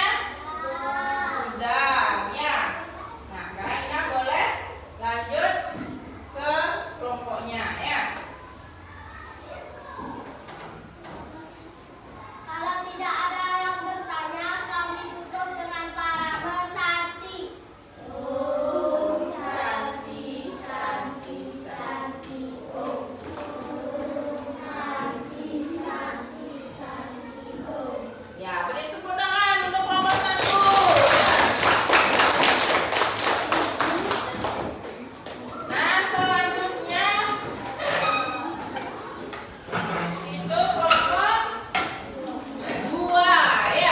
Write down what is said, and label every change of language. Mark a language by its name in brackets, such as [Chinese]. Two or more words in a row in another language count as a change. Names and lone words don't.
[Indonesian] Sudah, ya. Nah, sekarang Ina boleh lanjut ke kelompoknya ya. Kalau tidak ada yang bertanya, kami tutup dengan parabel Santi. [Sanskrit] Santi, Santi, Santi, Om. Santi, Santi, Santi, Om. [Indonesian] Ya, beri tepuk tangan untuk kelompok 1. Nah, selanjutnya itu kelompok 2 ya.